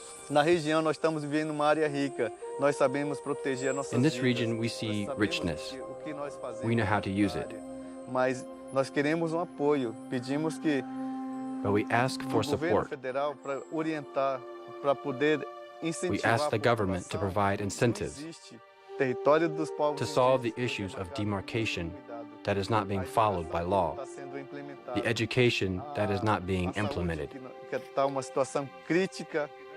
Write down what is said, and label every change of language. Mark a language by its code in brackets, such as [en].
[pt] Na região nós estamos vivendo uma área rica. Nós sabemos proteger a nossa [en] In this region, we see richness. We know how to use it. [pt] Mas nós queremos apoio. Pedimos que [en] But we ask for support. [pt] federal para orientar, para poder incentivar. [en] We ask the government to provide incentives [pt] Território dos povos [en] to solve the issues of demarcation that is not being followed by law, the education that is not being implemented, [pt] que está uma situação crítica.